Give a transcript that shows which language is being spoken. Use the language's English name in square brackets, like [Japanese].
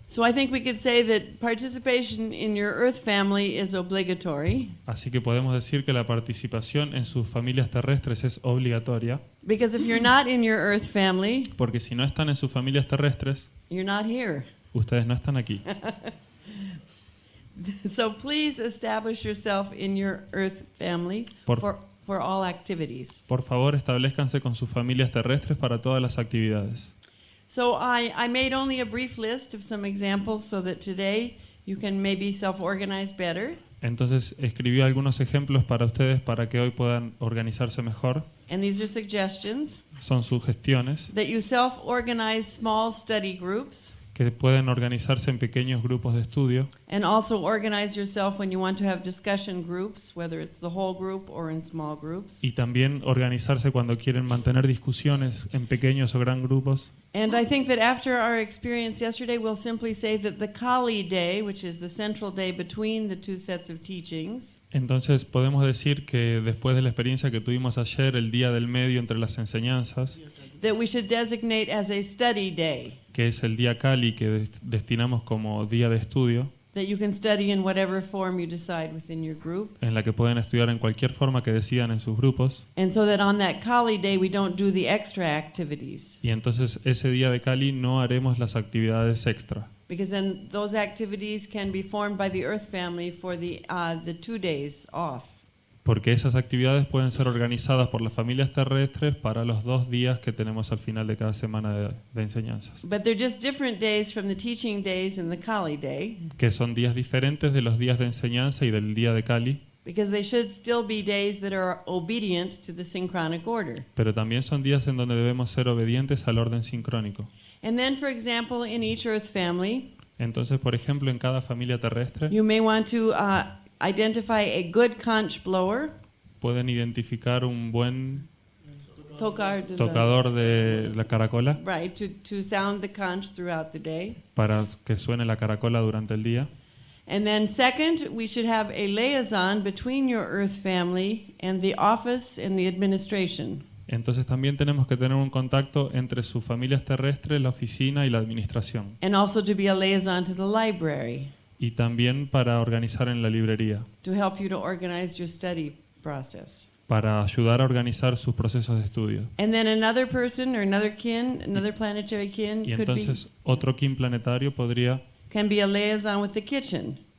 [English] So I think we could say that participation in your Earth family is obligatory, [Spanish] Así que podemos decir que la participación en sus familias terrestres es obligatoria, [English] because if you're not in your Earth family, [Spanish] porque si no están en sus familias terrestres, [English] you're not here. [Spanish] ustedes no están aquí. [English] So please establish yourself in your Earth family [Spanish] Por- [English] for all activities. [Spanish] Por favor, establezcanse con sus familias terrestres para todas las actividades. [English] So I made only a brief list of some examples so that today you can maybe self-organize better. [Spanish] Entonces escribí algunos ejemplos para ustedes para que hoy puedan organizarse mejor. [English] And these are suggestions [Spanish] Son sugestiones [English] that you self-organize small study groups [Spanish] que pueden organizarse en pequeños grupos de estudio [English] and also organize yourself when you want to have discussion groups, whether it's the whole group or in small groups. [Spanish] y también organizarse cuando quieren mantener discusiones en pequeños o gran grupos. [English] And I think that after our experience yesterday, we'll simply say that the Kali day, which is the central day between the two sets of teachings, [Spanish] Entonces podemos decir que después de la experiencia que tuvimos ayer, el día del medio entre las enseñanzas, [English] that we should designate as a study day, [Spanish] que es el día Kali que destinamos como día de estudio, [English] that you can study in whatever form you decide within your group. [Spanish] en la que pueden estudiar en cualquier forma que decidan en sus grupos. [English] And so that on that Kali day, we don't do the extra activities, [Spanish] Y entonces ese día de Kali no haremos las actividades extra, [English] because then those activities can be formed by the Earth family for the 2 days off. [Spanish] porque esas actividades pueden ser organizadas por las familias terrestres para los 2 días que tenemos al final de cada semana de enseñanzas, [English] But they're just different days from the teaching days and the Kali day, [Spanish] que son días diferentes de los días de enseñanza y del día de Kali, [English] because they should still be days that are obedient to the synchronic order. [Spanish] pero también son días en donde debemos ser obedientes al orden sincrónico. [English] And then, for example, in each Earth family, [Spanish] Entonces, por ejemplo, en cada familia terrestre [English] you may want to identify a good conch blower, [Spanish] pueden identificar un buen tocador de la caracola, [English] right, to sound the conch throughout the day. [Spanish] para que suene la caracola durante el día. [English] And then second, we should have a liaison between your earth family and the office and the administration. [Spanish] Entonces también tenemos que tener un contacto entre sus familias terrestres, la oficina y la administración. [English] And also to be a liaison to the library [Spanish] Y también para organizar en la librería, [English] to help you to organize your study process. [Spanish] para ayudar a organizar sus procesos de estudio. [English] And then another person or another kin, another planetary kin [Spanish] Y entonces otro kin planetario [English] can be a liaison with the kitchen